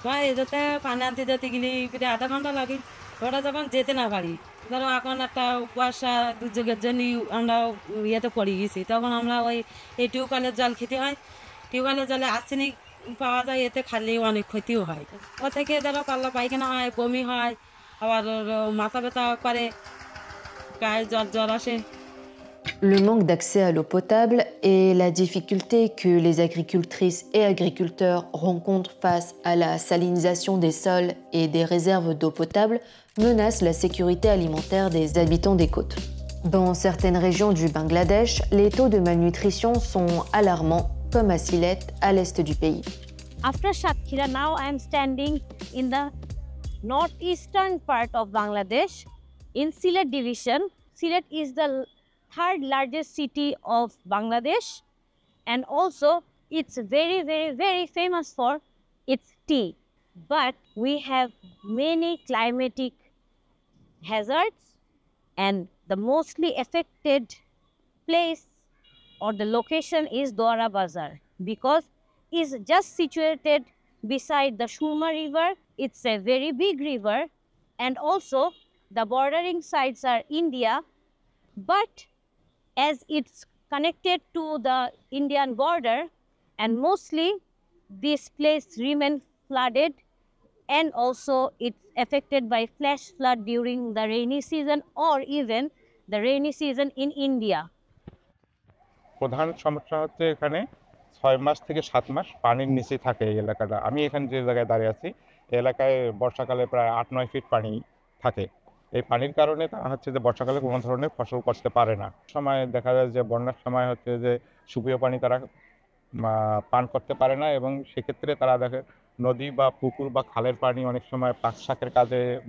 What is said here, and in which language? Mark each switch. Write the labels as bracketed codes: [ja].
[bn] এটাতে পানি আনতে যেতে গেলে প্রায় আধা ঘন্টা লাগে। ওরা যখন যেতে না পারি, ধরো এখন একটা কুয়াশা দুর্যোগের জন্য আমরা ইয়েতে পড়ে গেছি, তখন আমরা ওই এই টিউবওয়েলের জল খেতে হয়। টিউবওয়েলের জলে আর্সেনিক পাওয়া যায়, এতে খালি অনেক ক্ষতিও হয়। ও থেকে ধরো পাল্লা পায়খানা হয়, বমি হয়, আবার মাথা ব্যথা করে, গায়ে জ্বর জ্বর আসে। [fr] Le manque d'accès à l'eau potable et la difficulté que les agricultrices et agriculteurs rencontrent face à la salinisation des sols et des réserves d'eau potable menacent la sécurité alimentaire des habitants des côtes. Dans certaines régions du Bangladesh, les taux de malnutrition sont alarmants, comme à Sylhet, à l'est du pays. [en] After Satkhira, now I am standing in the northeastern part of Bangladesh. In Sylhet division, Sylhet is the third largest city of Bangladesh, and also it's very famous for its tea. But we have many climatic hazards, and the mostly affected place or the location is Dwara Bazar, because it's just situated beside the Shurma River. It's a very big river, and also the bordering sides are India, but as it's connected to the Indian border, and mostly this place remains flooded, and also it's affected by flash flood during the rainy season or even the rainy season in India. [bn] প্রধান সমস্যা হচ্ছে এখানে 6 মাস থেকে 7 মাস পানির নিচে থাকে এই এলাকাটা। আমি এখানে যে জায়গায় দাঁড়িয়ে আছি, এই এলাকায় বর্ষাকালে প্রায় 8-9 ফিট পানি থাকে। এই পানির কারণে তারা হচ্ছে যে বর্ষাকালে কোনো ধরনের ফসল করতে পারে না। সময় দেখা যায় যে বন্যার সময় হচ্ছে যে সুপেয় পানি তারা পান করতে পারে না, এবং সেক্ষেত্রে তারা দেখে নদী বা পুকুর বা খালের পানি অনেক সময় পাক শাকের কাজে।